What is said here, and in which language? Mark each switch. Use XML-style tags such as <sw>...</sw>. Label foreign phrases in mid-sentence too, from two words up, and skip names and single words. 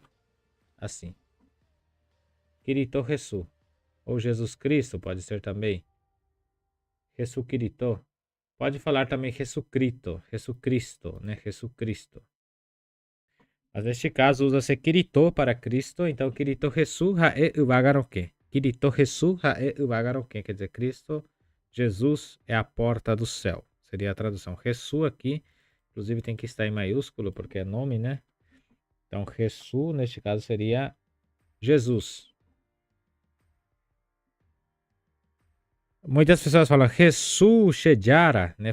<pt>Assim. Kirito Jesus. Ou Jesus Cristo, pode ser também. Jesus Kirito. Pode falar também Jesus Cristo, né? Jesus Cristo. Mas neste caso usa-se Kirito para Cristo, então</pt> <gn>Kirito Jesus hae ubagaroke. Kirito Jesus hae ubagaroke,</gn> <pt>quer dizer, Cristo, Jesus é a porta do céu. Seria a tradução. Jesus aqui, inclusive tem que estar em maiúsculo, porque é nome, né? Então, Jesus, neste caso, seria Jesus. Muitas pessoas falam Jesus Shejara, né?</pt>